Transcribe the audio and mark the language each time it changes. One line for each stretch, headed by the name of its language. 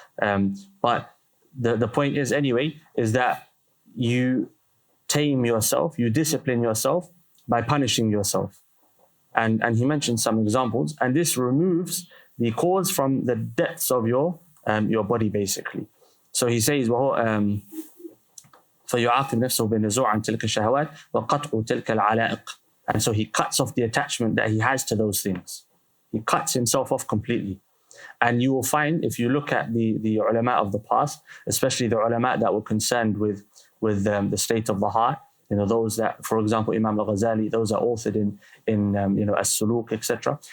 English: But the point is, anyway, is that you tame yourself, you discipline yourself by punishing yourself. And he mentioned some examples, and this removes the cause from the depths of your body, basically. So he says,
Arabic: فَيُعَاقِبْ نَفْسَهُ بِالنُّزُوعِ عَنْ تِلْكَ الشَّهَوَاتِ وَقَطْعُ تِلْكَ الْعَلَائِقِ.
English: And so he cuts off the attachment that he has to those things. He cuts himself off completely. And you will find, if you look at the ulama of the past, especially the ulama that were concerned with the state of the heart, those that, for example, Imam al-Ghazali, those are authored in as-suluk, etc.